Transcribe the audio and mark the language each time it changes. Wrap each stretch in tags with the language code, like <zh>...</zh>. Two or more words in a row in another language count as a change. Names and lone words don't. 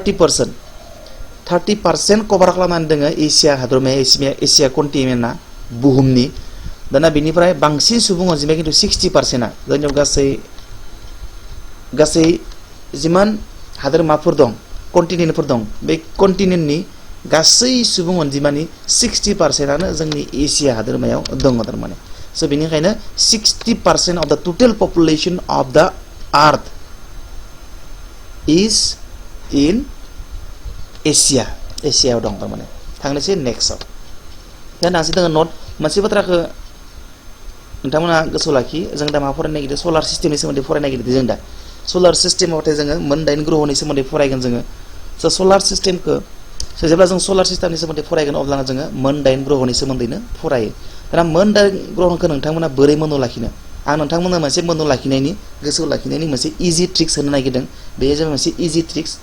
<brx>30% कभार खालामनानै दोङो एसिया हादोरमाया एसिया कन्टिनेन्टआ बुहुमनि दाना बेनिफ्राय बांसिन सुबुं अनजिमाया किन्तु 60%आ जोंनियाव गासै जिमान हादोरमाफोर दं कन्टिनेन्टफोर दं बे कन्टिनेन्टनि गासै सुबुं अनजिमानि 60%आनो जोंनि एसिया हादोरमायाव दङ थारमाने स' बेनिखायनो</brx> <en>60% of the total population of the earth is in</en> <brx>एसियायाव दं थारमाने थांनोसै नेक्स्टआव दा नांसै दोङो नोट मोनसे बाथ्राखौ नोंथांमोना गोसोआव लाखि जों दा मा फरायनो नागिरदों</brx> <en>solar system</en> <brx>सोमोन्दै फरायनो नागिरदों जों दा</brx> <en>solar system</en> <brx>जोङो मोन 8 ग्रहनि सोमोन्दै फरायगोन जोङो स'</brx> <en>solar system</en> <brx>जेब्ला जों</brx> <en>solar system</en> <brx>सोमोन्दै फरायगोन अब्लाना जोङो मोन 8 ग्रहनि सोमोन्दैनो फरायो दाना मोन 8 ग्रहखौ नोंथांमोना बोरै मोननो लाखिनो आं नोंथांमोननो मोनसे मोननो लाखिनायनि गोसोआव लाखिनायनि मोनसे</brx> <en>easy tricks</en> <brx>होनो नागिरदों बेयो जाबाय मोनसे</brx> <en>easy tricks</en>